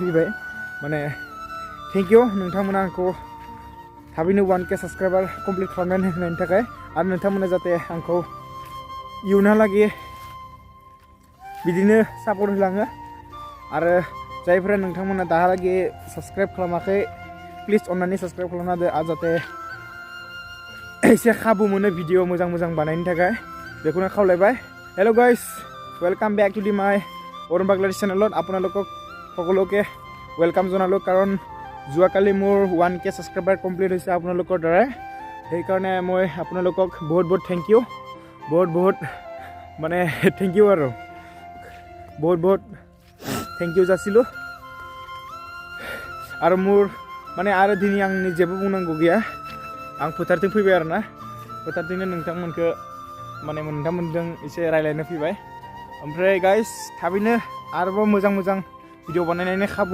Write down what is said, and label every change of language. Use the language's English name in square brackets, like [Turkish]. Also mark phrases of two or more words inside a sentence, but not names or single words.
[Bodo] फैबाय माने [English] thank you [Bodo] नोंथांमोना आंखौ थाबैनो 1k [English] subscriber complete [Bodo] खालामनानै होनायनि थाखाय आरो नोंथांमोना जाहाथे आंखौ इयुनहालागै बिदिनो सापर्ट होलाङो आरो जायफोरा नोंथांमोना दाहालागै सब्सक्राइब खालामाखै प्लिज अन्नानै सब्सक्राइब खालामना होदो आरो जाहाथे एसे खाबु मोनो भिडिअ मोजां बानायनो थाखाय बेखौनो खावलायबाय। [English] hello guys welcome back to my [Assamese] অৰুণ বাগলাৰী চেনেলত আপোনালোকক সকলোকে वेलकाम জনালোঁ কাৰণ যোৱাকালি মোৰ 1k [English] subscriber complete [Assamese] হৈছে আপোনালোকৰ দ্বাৰা সেইকাৰণে মই আপোনালোকক বহুত [English] thank you [Assamese] বহুত মানে [English] thank you [Assamese] আৰু বহুত [English] thank you [Assamese] जासिलु [Bodo] आरो मोर माने आरो दिनै आंनि जेबो बुंनांगौ गैया आं फोथारथिं फैबाय आरोना फोथारथिंनो नोंथांमोनखौ माने नोंथांमोनजों एसे रायलायनो फैबाय ओमफ्राय गाइस थाबैनो आरोबाव मोजां भिडिअ बानायनायनि खाबु